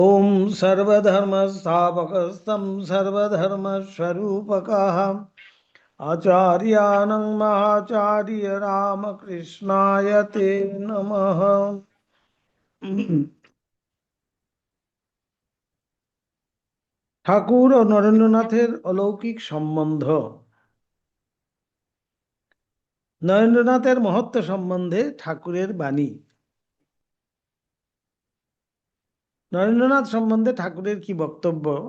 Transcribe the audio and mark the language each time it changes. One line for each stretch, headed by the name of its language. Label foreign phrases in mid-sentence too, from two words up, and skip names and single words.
Sanskrit: ओम सर्वधर्मस्थापकस्तं सर्वधर्मस्वरूपकः आचार्यानं महाचार्य रामकृष्णाय ते नमः।
Bangla: ঠাকুর ও নরেন্দ্রনাথের অলৌকিক সম্বন্ধ। নরেন্দ্রনাথের মহত্ব সম্বন্ধে ঠাকুরের বাণী। নরেন্দ্রনাথ সম্বন্ধে ঠাকুরের কি বক্তব্য?